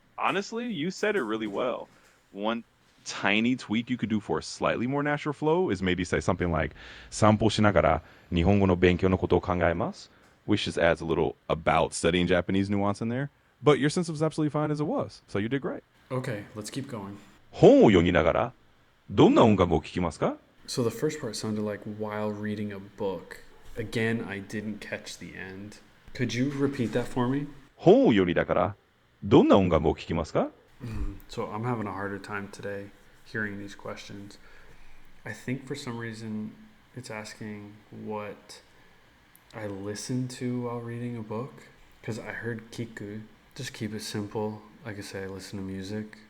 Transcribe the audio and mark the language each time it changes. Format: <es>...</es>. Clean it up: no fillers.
<en>Honestly, you said it really well. One tiny tweak you could do for a slightly more natural flow is maybe say something like</en> <ja>散歩しながら日本語の勉強のことを考えます,</ja> <en>which just adds a little about studying Japanese nuance in there. But your sense was absolutely fine as it was, so you did great. Okay, let's keep going.</en> <ja>本を読みながらどんな音楽を聴きますか?</ja> <en>So the first part sounded like while reading a book. Again, I didn't catch the end. Could you repeat that for me?</en> <ja>本を読みながらどんな音楽を聴きますか?</ja> <en>So I'm having a harder time today hearing these questions. I think for some reason it's asking what I listen to while reading a book. Because I heard kiku. Just keep it simple. Like I say, I listen to music.</en>